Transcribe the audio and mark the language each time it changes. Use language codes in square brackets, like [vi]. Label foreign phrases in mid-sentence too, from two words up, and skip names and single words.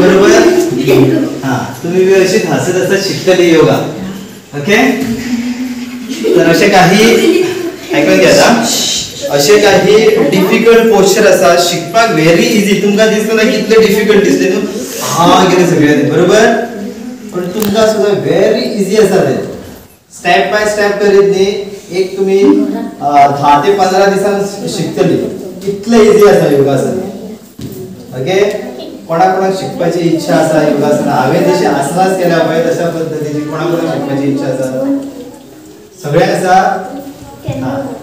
[kok] बरोबर हा तुम्ही बी अशीच हसत हसत शिकतली [en] yoga okay [kok] तर असे काही ऐकून घ्या असे काही डिफिकल्ट पोस्चर आसा शिकपाक [en] very easy [kok] तुमकां दिसना कितले डिफिकल्ट दिसले न्हू हा गेले सगळे बरोबर पण तुमकां सुद्धा [en] very easy [kok] आसा ते [en] step by step [kok] करीत न्ही एक तुम्ही 10 ते 15 दिसान शिकतली कितले इजी आसा योगासन ओके कोणाकोणाक शिकपाची इच्छा आसा योगासन हांवें जशी आसनास केल्या पळय तशा पद्धतीची कोणाकोणाक शिकपाची इच्छा आसा सगळ्यांक आसा